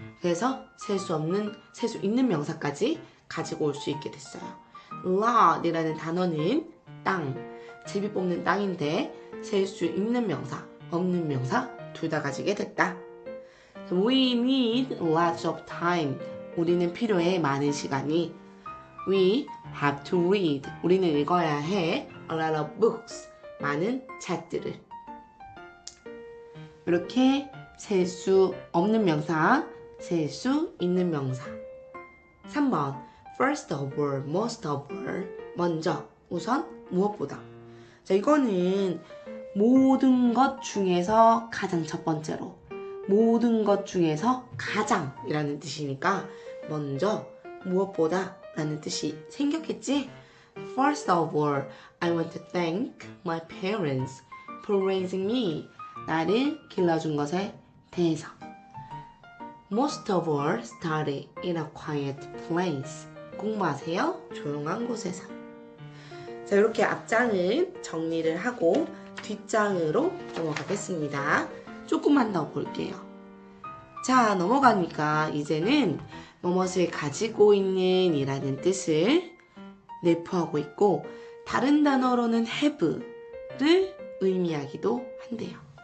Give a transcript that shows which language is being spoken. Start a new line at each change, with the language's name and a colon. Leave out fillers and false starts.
Korean: 그래서 셀 수 있는 명사까지 가지고 올 수 있게 됐어요. lot이라는 단어는 땅 제비 뽑는 땅인데 셀 수 있는 명사, 없는 명사 둘 다 가지게 됐다.
English: We need lots of time.
Korean: 우리는 필요해 많은 시간이.
English: We have to read.
Korean: 우리는 읽어야 해
English: a lot of books.
Korean: 많은 책들을. 이렇게 셀 수 없는 명사, 셀 수 있는 명사.
English: 3번 First of all, most of all.
Korean: 먼저, 우선, 무엇보다. 자, 이거는 모든 것 중에서 가장 첫 번째로 모든 것 중에서 가장이라는 뜻이니까 먼저 무엇보다 라는 뜻이 생겼겠지?
English: First of all, I want to thank my parents for raising me.
Korean: 나를 길러준 것에 대해서.
English: Most of all, study in a quiet place.
Korean: 공부하세요. 조용한 곳에서. 자, 이렇게 앞장을 정리를 하고 뒷장으로 넘어가겠습니다. 조금만 더 볼게요. 자, 넘어가니까 이제는 무엇을 가지고 있는 이라는 뜻을 내포하고 있고 다른 단어로는 have를 의미하기도 한대요.